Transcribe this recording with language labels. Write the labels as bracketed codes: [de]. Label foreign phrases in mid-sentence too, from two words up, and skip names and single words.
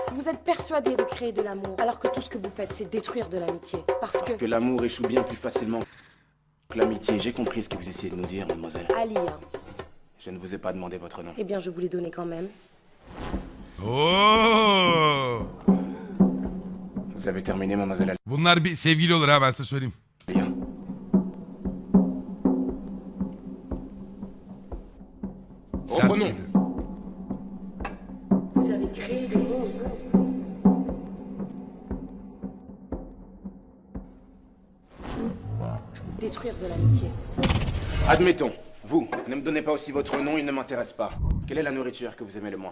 [fr] Vous êtes persuadés de créer de l'amour, alors que tout ce que vous faites, c'est détruire de l'amitié. Parce que l'amour échoue bien plus facilement que l'amitié. J'ai compris ce que vous essayez de nous dire, mademoiselle. Alia. Je ne vous ai pas demandé votre nom. Eh bien, je vous l'ai donné quand même. Oo! Vous avez terminé, mademoiselle [tr] Bunlar bir sevgili olur ha ben size söyleyeyim. [fr] Alia. [tr] Sert [fr] Reprenons. [tr] miydi? [fr] Vous avez créé des monstres. Détruire de l'amitié. Admettons, vous, ne me donnez pas aussi votre nom, il ne m'intéresse pas. Quelle est la nourriture que vous aimez le moins?